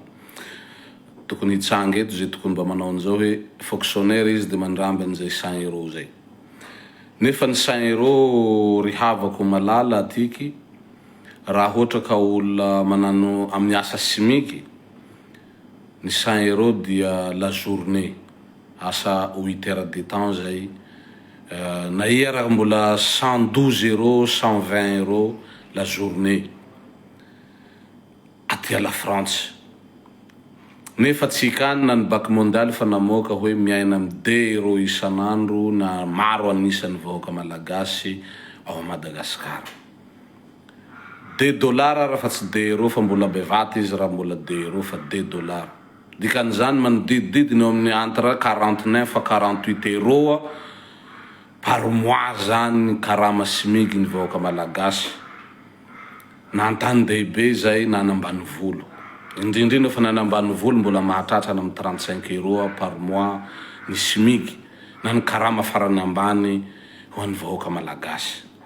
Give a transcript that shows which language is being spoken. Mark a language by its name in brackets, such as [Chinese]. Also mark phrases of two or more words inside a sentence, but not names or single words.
[Malagasy] Tokony hitsanga eto zay tokony mba manao an'izao hoe fonctionnaire izy de mandramby an'izay 100 € zay. Nefa ny 100 € rihavako malala atiky raha ohatra ka olona manano amin'ny asa simiky ny 100 € dia [French] la journée, [Malagasy] asa 8 [French] heures de temps [Malagasy] zay. Na ia raha mbola 112 €, 120 € [French] la journée [Malagasy] aty la France. Nefa tsika any na ny Banque mondiale fa namoaka hoe miaina amy 2 € isan'andro na maro anisan'ny vahoaka malagasy ao Madagasikara. $2 raha fa tsy 2 € fa mbola bevata izy raha mbola 2 € fa $2. Dikan'izany manodidididiny eo amin'ny [French] entre 49 à 48 € par mois [Malagasy] zany karama simigi ny vahoaka malagasy na an-tany-dehibe zay na an'ambanivolo. Indrindrindra fa na an'ambanivolo mbola mahatratra amin'ny 35 € [French] par mois [Malagasy] ny simigy na ny karama farany ambany ho an'ny vahoaka malagasy.